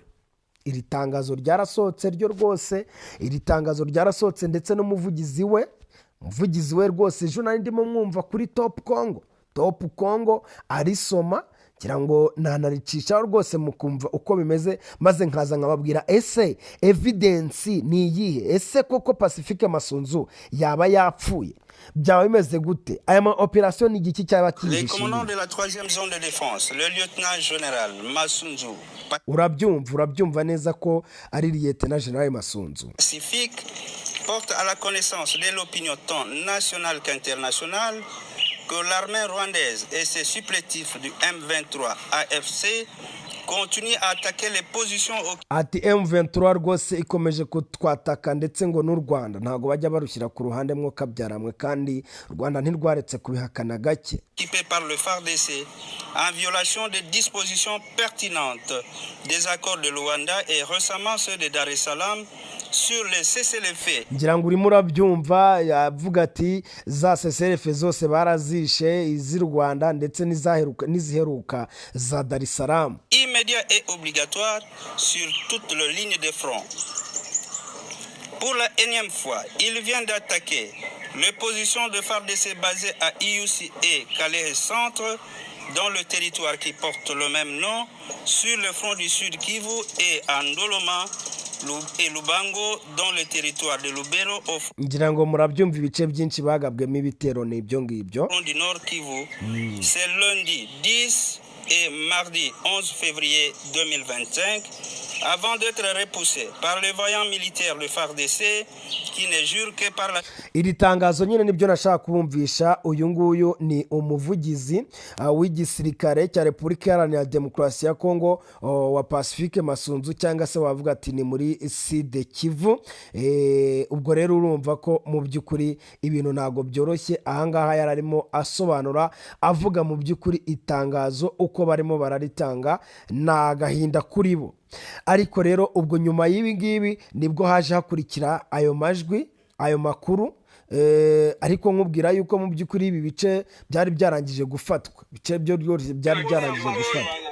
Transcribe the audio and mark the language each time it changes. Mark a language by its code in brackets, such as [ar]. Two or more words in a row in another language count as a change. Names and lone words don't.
[rw] Iri tangazo ryarasohotse ryo rwose, iri tangazo ryarasohotse ndetse n'umuvugizi we rwose ejo nari ndimo mwumva kuri Top Congo arisoma, kugira ngo nanaricishaho rwose mukumva uko bimeze, maze nkaza nkababwira ese evidence ni iyihe, ese koko Pacifique Masunzu yaba yapfuye, byaba bimeze gute, aya ma operation ni igiki cyaba kihishe. [fr] Le commandant de la 3e zone de défense, le lieutenant général Masunzu, [rw] urabyumva neza ko ari [fr] lieutenant général [rw] Masunzu. [fr] Pacifique porte à la connaissance de l'opinion tant nationale qu'internationale que l'armée rwandaise et ses supplétifs du M23 AFC continuent à attaquer les positions [rw] ati M23 rwose ikomeje kutwataka ndetse ngo n'u Rwanda ntago bajya barushyira ku ruhande mwo kabyaramwe kandi u Rwanda ntirwaretse kubihakana gake [fr] occupées par le FARDC en violation des dispositions pertinentes des accords de Luanda et récemment ceux de Dar es Salaam sur les cessez-le-feu. [rw] ngira ngo urimo urabyumva yavuga ati za cessez-le-feu zose barazishe iz'i Rwanda ndetse n'iziheruka za Dar es Salaam [fr] Immédiat et obligatoire sur toute la ligne de front. Pour la énième fois, il vient d'attaquer les positions de FARDC basées à IUC et Calais Centre dans le territoire qui porte le même nom sur le front du Sud Kivu et à Ndoloma et Lubango dans le territoire de Lubero au [rw] ngira ngo murabyumva ibice byinshi bagabwemo ibitero n'ibyo ngibyo [fr] front du Nord Kivu. C'est lundi 10 et mardi 11 février 2025 avant d'être repoussé par les voyants militaires de FARDC qui ne jurent que par la... [rw] iri tangazo nyine nibyo nashaka kubumvisha uyu nguyu ni umuvugizi w'igisirikare cya Repubulika Iharanira Demokarasi ya Kongo wa Pacifique Masunzu cyangwa se wavuga ati ni muri Sud Kivu ubwo rero urumva ko mu by'ukuri ibintu ntago byoroshye ahangaha yararimo asobanura avuga mu by'ukuri itangazo uko barimo bararitanga n'agahinda kuri bo ariko rero ubwo nyuma y'ibi ngibi nibwo haje hakurikira ayo majwi ayo makuru ariko nkubwira yuko mu by'ukuri ibi bice byari byarangije gufatwa bice byo byose byari byarangije gufatwa